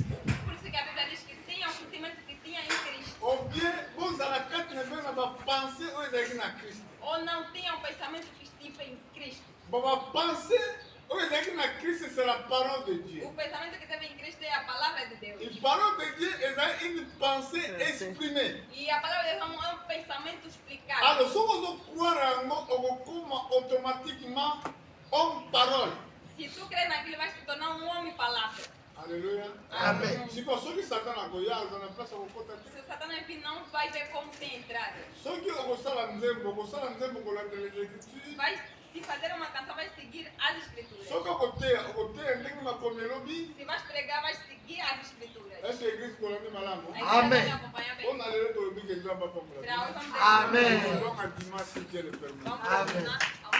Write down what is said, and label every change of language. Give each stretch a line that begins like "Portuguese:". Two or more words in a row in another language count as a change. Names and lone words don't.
Portuguese: Por isso que a Bíblia diz que tinha o sentimento que tinha em Cristo.
Lingala: Ou bien bozala kati na bino na bapensée oyo ezalaki na Christ.
Portuguese: Ou não tinha o pensamento que estive em Cristo.
Lingala: Bapensée oyo ezalaki na Christ,
French: c'est la parole de Dieu.
Portuguese: O pensamento que teve em Cristo é a palavra de Deus.
French: Et parole de Dieu ezali une pensée exprimée.
Portuguese: E a palavra de Deus é um pensamento explicado.
Lingala: Alors soki ozokroire yango okokoma automatiquement
French: homme parole.
Portuguese: Se tu crê naquilo, vai se tornar um homem palavra. Alléluia. Amen.
Lingala: Siko soki Satan akoya aza na place akokota te.
Portuguese: Se Satanás vir, não vai ver como tem entrado.
Lingala: Soki okosala nzembo kolandela
French: les Écritures.
Portuguese: Vai se fazer uma canção, vai seguir as Escrituras.
Lingala: Soki okoteya ndenge makomi elobi.
Portuguese: Se vais pregar, vai seguir as Escrituras.
French: Est-ce que l'église
Lingala: kolandi malamu?
Portuguese: A igreja Amen. vai acompanhar bem.
French: On a
Lingala: lelo tolobi ke nzambe apambola.
Portuguese: Será hoje vamos Amen.
French: Donc à dimanche si Dieu le permet.
Portuguese: Vamos Amen. terminar.